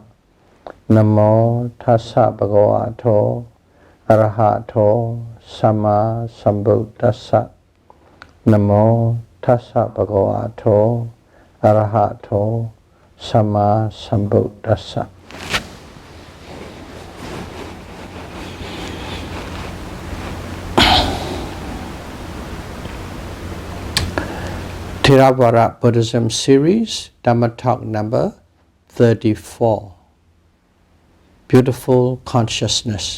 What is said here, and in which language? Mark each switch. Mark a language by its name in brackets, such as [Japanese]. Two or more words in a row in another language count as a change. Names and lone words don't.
[Pali] Namo tassa bhagavato arahato samma sambuddhassa. Namo tassa bhagavato arahato samma sambuddhassa. [English] Theravada Buddhism series, Dhamma talk number 34. Beautiful consciousness.